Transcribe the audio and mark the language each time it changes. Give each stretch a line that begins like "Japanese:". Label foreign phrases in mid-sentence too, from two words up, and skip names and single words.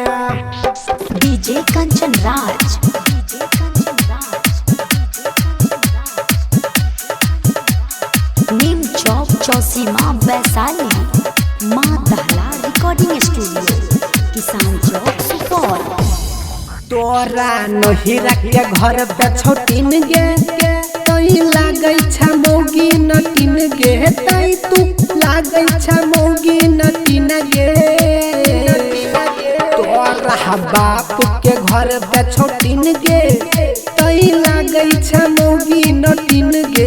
Maithili: डीजे कंचन राज। नीम चौक चौसीमा वैशाली माँ दहला
English: recording studio
Maithili: किसान चौक सुपौल। तोरा नहिरा के घर पे छोटिन गे तई लागै छ मौगी नटिन गे। तई तू लागै छ मौगी नटिन गे। तोरा बाप के घर पे छोटिन गे तई लागै छ मौगी नटिन गे।